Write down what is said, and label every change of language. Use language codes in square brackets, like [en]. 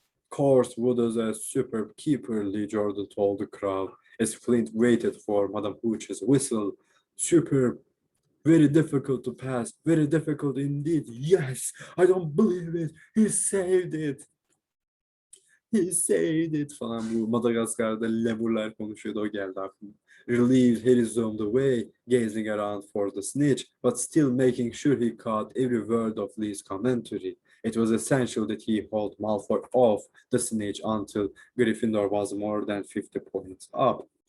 [en] Course, Wood is a superb keeper, Lee Jordan told the crowd, as Flint waited for Madame Hooch's whistle. Superb, very difficult to pass, very difficult indeed. Yes, I don't believe it, he saved it. He saved it [tr] falan, bu Madagaskar'da lemurlar konuşuyordu, o geldi aklıma. [en] Relieved, Harry zoomed away, gazing around for the snitch, but still making sure he caught every word of Lee's commentary. It was essential that he hold Malfoy off the snitch until Gryffindor was more than 50 points up.